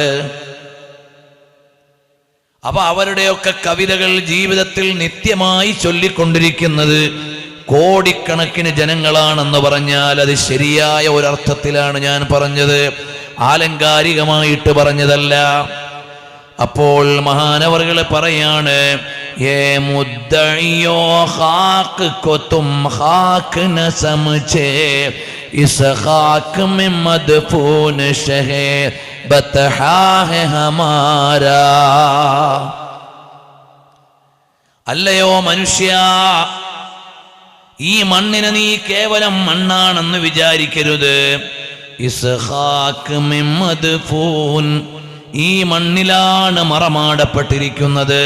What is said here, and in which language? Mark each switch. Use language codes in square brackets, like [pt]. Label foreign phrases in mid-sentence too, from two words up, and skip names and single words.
[ml] അപ്പൊ അവരുടെയൊക്കെ കവിതകൾ ജീവിതത്തിൽ നിത്യമായി ചൊല്ലിക്കൊണ്ടിരിക്കുന്നത് കോടിക്കണക്കിന് ജനങ്ങളാണെന്ന് പറഞ്ഞാൽ അത് ശരിയായ ഒരർത്ഥത്തിലാണ് ഞാൻ പറഞ്ഞത്, ആലങ്കാരികമായിട്ട് പറഞ്ഞതല്ല. അപ്പോൾ മഹാനവറുകൾ പറയാണ്, [ur] یہ مدعیو خاک کو تم خاک نہ سمجھے اس خاک میں مدفون شہِ بطحا ہے ہمارا. [ml] അല്ലയോ മനുഷ്യ, ഈ മണ്ണിനെ നീ കേവലം മണ്ണാണെന്ന് വിചാരിക്കരുത്. [ur] اس خاک میں مدفون, [ml] ഈ മണ്ണിലാണ് മറമാടപ്പെട്ടിരിക്കുന്നത്.